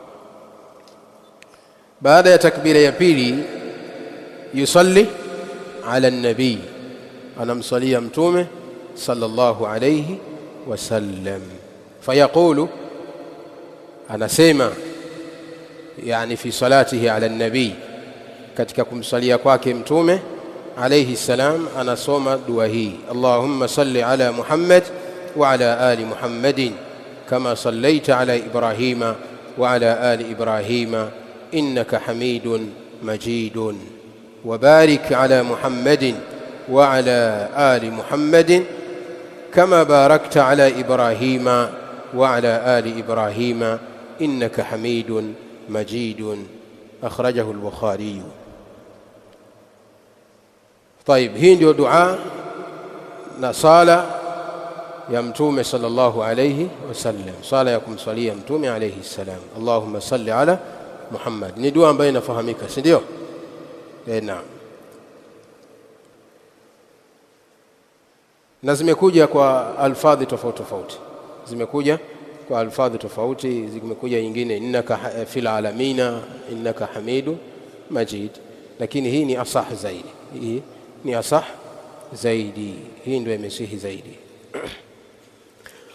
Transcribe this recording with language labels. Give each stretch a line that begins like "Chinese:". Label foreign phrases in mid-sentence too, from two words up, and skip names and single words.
Swahili: Baada ya takbira ya pili,
Arabic: يصلي على النبي,
Swahili: anamsalia mtume
Arabic: صلى الله عليه وسلم.
Swahili: Fayaqulu, anasema yani
Arabic: في صلاته على النبي,
Swahili: katika kumsalia kwake mtume
Arabic: عليه السلام,
Swahili: anasoma dua hii:
Arabic: اللهم صل على محمد وعلى آل محمد كما صليت على إبراهيم وعلى آل إبراهيم إنك حميد مجيد، وبارك على محمد وعلى آل محمد كما باركت على إبراهيم وعلى آل إبراهيم إنك حميد مجيد. أخرجه البخاري. طيب,
Swahili: hii ndio dua na sala ya mtume
Arabic: صلى الله عليه وسلم,
Swahili: sala ya kumsalia mtume
Arabic: عليه السلام. اللهم صل على محمد,
Swahili: ni dua ambayo inafahamika, si ndio? Naam. Na zimekuja kwa alfadhi tofauti tofauti, zimekuja kwa alfadhi tofauti. Zimekuja nyingine
Arabic: إنك في العالمين إنك حميد مجيد,
Swahili: lakini hii ni asah zaidi, hii ni asah zaidi, hii ndio imesihi zaidi.